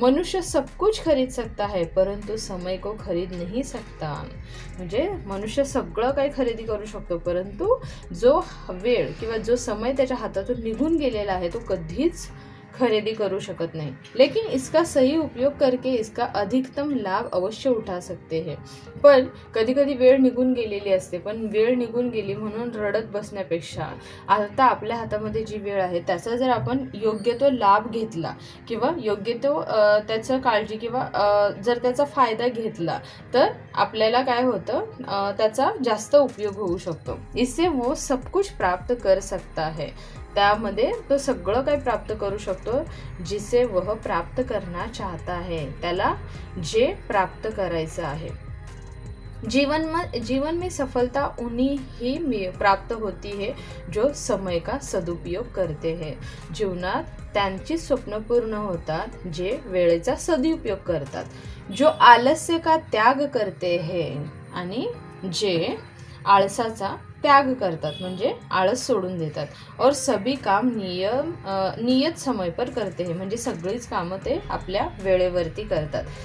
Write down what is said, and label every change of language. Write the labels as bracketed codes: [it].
[hi] मनुष्य सब कुछ खरीद सकता है परंतु समय को खरीद नहीं सकता। [mr] म्हणजे मनुष्य सगळं काही खरेदी करू शकतो परंतु जो वेळ किंवा जो समय त्याच्या हातातून निघून गेलेला आहे तो कधीच खरीदी करू शकत [hi] नहीं, लेकिन इसका सही उपयोग करके इसका अधिकतम लाभ अवश्य उठा सकते हैं। [mr] पण कधी कधी वेळ निघून गेलेली असते, पण वेळ निघून गेली म्हणून रडत बसण्यापेक्षा आता आपल्या हातामध्ये जी वेळ आहे त्याचा जर आपण योग्य तो लाभ घेतला किंवा योग्य तो त्याचं काळजी किंवा जर त्याचा फायदा घेतला तर आपल्याला काय होतं, त्याचा जास्त उपयोग होऊ शकतो। [hi] इससे वो सब कुछ प्राप्त कर सकता है, [mr] त्यामध्ये तो सगळं काही प्राप्त करू शकतो [hi] जिसे वह प्राप्त करना चाहता है, [mr] त्याला जे प्राप्त करायचं आहे। [hi] जीवन में सफलता उन्हीं ही प्राप्त होती है जो समय का सदुपयोग करते हैं। [mr] जीवनात त्यांची स्वप्न पूर्ण होतात जे वेळेचा सदुपयोग करतात। [hi] जो आलस्य का त्याग करते हैं [mr] आणि जे आळसाचा त्याग करतात म्हणजे आळस सोडून देतात। [hi] और सभी काम नियत समय पर करते हैं, [mr] म्हणजे सगळीच कामं ते आपल्या वेळेवरती करतात।